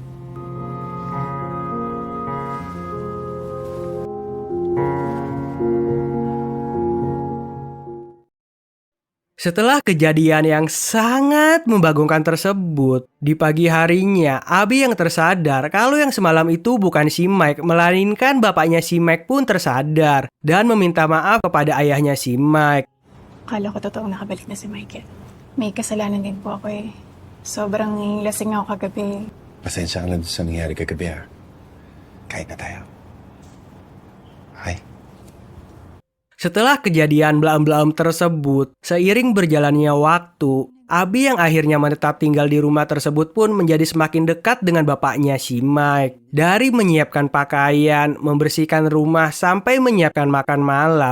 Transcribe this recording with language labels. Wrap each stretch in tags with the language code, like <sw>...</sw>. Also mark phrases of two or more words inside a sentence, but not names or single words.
<id>Setelah kejadian yang sangat membagongkan tersebut, di pagi harinya, Abi yang tersadar kalau yang semalam itu bukan si Mike, melainkan bapaknya si Mike pun tersadar dan meminta maaf kepada ayahnya si Mike.</id> <tl>Akala ko totoong nakabalik na si Michael. May kasalanan din po ako eh. Sobrang lasing ako kagabi. Pasensya ka lang sa nangyari kagabi ha. Kain na tayo. Hi.</tl> <id>Setelah kejadian belaem-belaem tersebut, seiring berjalannya waktu, Abi yang akhirnya menetap tinggal di rumah tersebut pun menjadi semakin dekat dengan bapaknya si Mike. Dari menyiapkan pakaian, membersihkan rumah, sampai menyiapkan makan malam.</id>